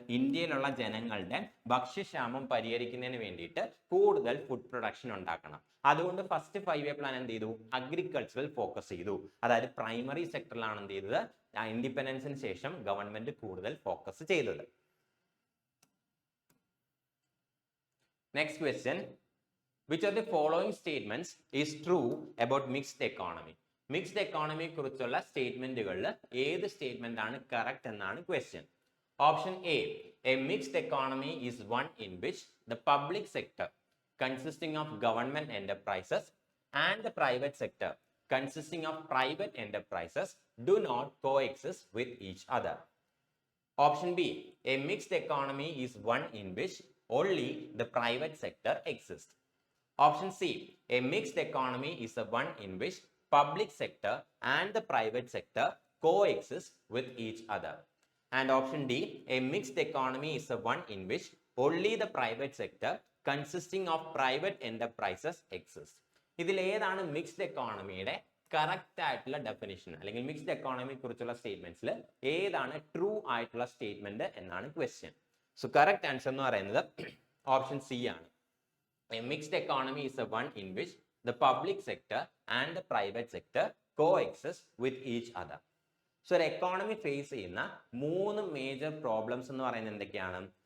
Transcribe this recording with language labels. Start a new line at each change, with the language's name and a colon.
Malayalam: ഇന്ത്യയിലുള്ള ജനങ്ങളുടെ ഭക്ഷ്യക്ഷാമം പരിഹരിക്കുന്നതിന് വേണ്ടിയിട്ട് കൂടുതൽ ഫുഡ് പ്രൊഡക്ഷൻ ഉണ്ടാക്കണം. അതുകൊണ്ട് ഫസ്റ്റ് 5 ഇയർ പ്ലാൻ എന്ത് ചെയ്തു? അഗ്രികൾച്ചറൽ ഫോക്കസ് ചെയ്തു. അതായത് പ്രൈമറി സെക്ടറിലാണ് എന്ത് ചെയ്തത്? ഇൻഡിപെൻഡൻസിന് ശേഷം ഗവൺമെന്റ് കൂടുതൽ ഫോക്കസ് ചെയ്തത്.
English: Next question, which of the following statements is true about mixed economy?
Malayalam: Mixed economy കുറിച്ചുള്ള സ്റ്റേറ്റ്മെന്റുകളിൽ ഏത് സ്റ്റേറ്റ്മെന്റ് ആണ് കറക്റ്റ് എന്നാണ് question.
English: Option A, a mixed economy is one in which the public sector consisting of government enterprises and the private sector consisting of private enterprises do not coexist with each other. Option B, a mixed economy is one in which only the private sector exists. Option C, a mixed economy is the one in which public sector and the private sector coexist with each other. And option D, a mixed economy is the one in which only the private sector consisting of private enterprises exists.
Malayalam: ഇതിൽ ഏതാണ് mixed എക്കോണമിയുടെ correct ആയിട്ടുള്ള definition, അല്ലെങ്കിൽ mixed എക്കോണമിയെ കുറിച്ചുള്ള സ്റ്റേറ്റ്മെന്റ്സിൽ ഏതാണ് true ആയിട്ടുള്ള statement എന്നാണ് question. So correct answer എന്ന് പറയുന്നത് ഓപ്ഷൻ സി ആണ്.
English: A mixed economy is the one in which the public sector and the private sector coexist with each other.
Malayalam: So ഒരു എക്കോണമി ഫേസ് ചെയ്യുന്ന 3 major problems എന്ന് പറയുന്നത് എന്തൊക്കെയാണ്?